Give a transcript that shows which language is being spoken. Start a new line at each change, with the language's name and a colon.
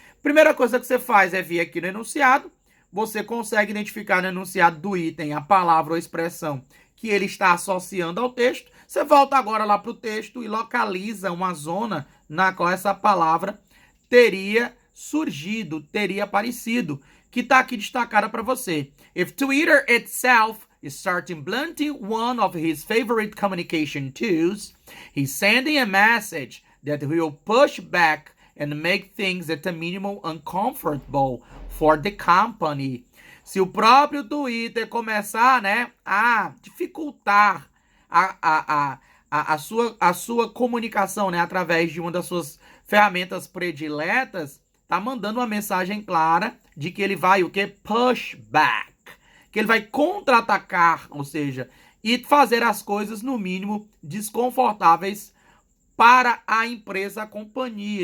Portuguese: Primeira coisa que você faz é vir aqui no enunciado. Você consegue identificar no enunciado do item a palavra ou expressão que ele está associando ao texto. Você volta agora lá para o texto e localiza uma zona na qual essa palavra teria surgido, teria aparecido, que está aqui destacada para você.
English: If Twitter itself is starting blunting one of his favorite communication tools, he's sending a message that will push back and make things at a minimum uncomfortable for the company.
Portuguese: Se o próprio Twitter começar, né, a dificultar a sua comunicação, né, através de uma das suas ferramentas prediletas, tá mandando uma mensagem clara de que ele vai o quê?
English: Push back.
Portuguese: Que ele vai contra-atacar, ou seja, e fazer as coisas, no mínimo, desconfortáveis para a empresa, a companhia.